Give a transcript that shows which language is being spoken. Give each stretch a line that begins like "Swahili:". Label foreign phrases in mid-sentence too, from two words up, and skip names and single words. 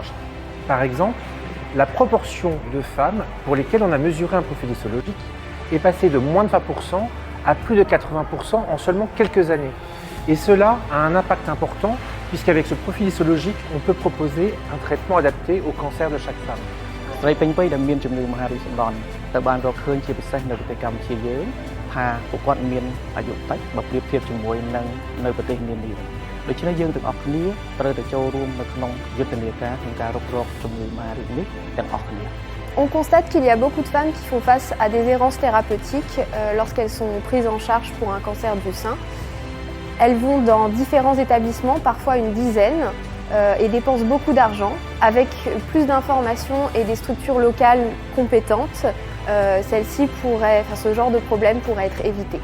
French: Par exemple, la proportion de femmes pour lesquelles on a mesuré un profil histologique est passée de moins de 20% à plus de 80% en seulement quelques années. Et cela a un impact important puisqu'avec ce profil histologique, on peut proposer un traitement adapté au cancer de chaque femme.
Khmer: ស្រីពេញវ័យដែលមានជំងឺមហារីកសម្ដន់ទៅបានរកឃើញជាពិសេសនៅប្រទេសកម្ពុជាយើងថាពួកគាត់មានអាយុតិចបើប្រៀបធៀបជាមួយនឹងនៅប្រទេសនានាដូច្នេះយើងទាំងអស់គ្នាត្រូវតែចូលរួមនៅក្នុងយុទ្ធនាការក្នុងការរករកជំងឺមហារីកនេះទាំងអស់គ្នា
French: On constate qu'il y a beaucoup de femmes qui font face à des errances thérapeutiques lorsqu'elles sont prises en charge pour un cancer du sein. Elles vont dans différents établissements, parfois une dizaine, et dépensent beaucoup d'argent. Avec plus d'informations et des structures locales compétentes, ce genre de problème pourrait être évité.